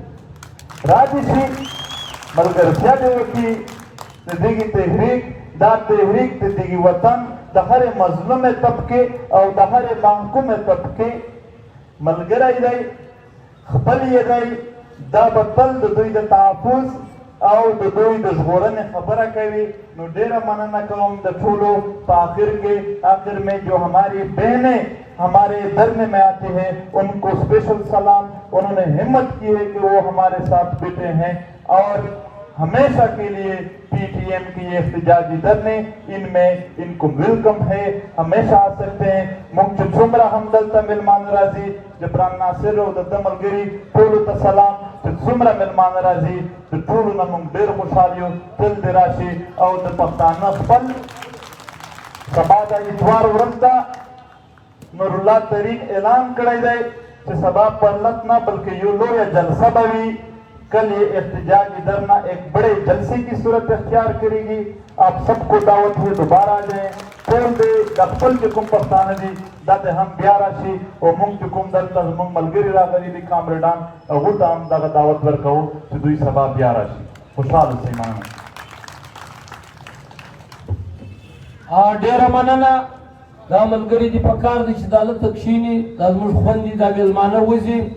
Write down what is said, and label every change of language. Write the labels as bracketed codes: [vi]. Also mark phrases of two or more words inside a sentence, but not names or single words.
[ps] راځي چې ملګرتیا دې وکړي د دغې تحریک، دا تحریک د دغې وطن د هرې مظلومې طبقې او د هرې محکومې طبقې ملګری دی، خپل یې دی، دا به تل د دوی د تحفظ او د دوی د ژغورنې خبره کوي۔ نو ډېره مننه کوم د ټولو په [ur] آخر میں جو ہماری بہنیں ہمارے در میں آتے ہیں ان کو اسپیشل سلام، انہوں نے ہمت کی ہے کہ وہ ہمارے ساتھ بیٹھے ہیں، اور ہمیشہ کے لیے پی ٹی ایم کی یہ احتجاجی دھرنے ان میں ان کو ویلکم ہے، ہمیشہ آ سکتے ہیں۔ [ps] موږ چې څومره هم دلته میلمانه راځي، جبران ناصر او د ده ملګري ټولو ته سلام، چې څومره میلمانه راځي د ټولو نه موږ ډېر خوشحال یو، تل دې راشي۔ او د پښتانه خپل سبا د اتوار ورځ ده، نور الله طریق اعلان کړی دی چې سبا پرلط نه بلکہ یو لویه جلسه به وي۔ [ur] کل یہ احتجاجی دھرنا ایک بڑے جلسے کی صورت اختیار کرے گی۔ آپ سب کو دعوت ہے، دوبارہ آ جائیں، [ps] ټول دې د خپل چې کوم پښتانه دي دا ته هم بیا راشي، او موږ چې کوم دلته زموږ ملګري راغلي دي کامریډان، هغو ته هم دغه دعوت ورکوو چې دوی سبا بیا راشي۔ خوشحاله اوسئ، مننه۔ ډېره مننه، دا ملګري دي پکار دي چې دا هلته کښېني، دا زموږ خویندې، دا مېلمانه وځي.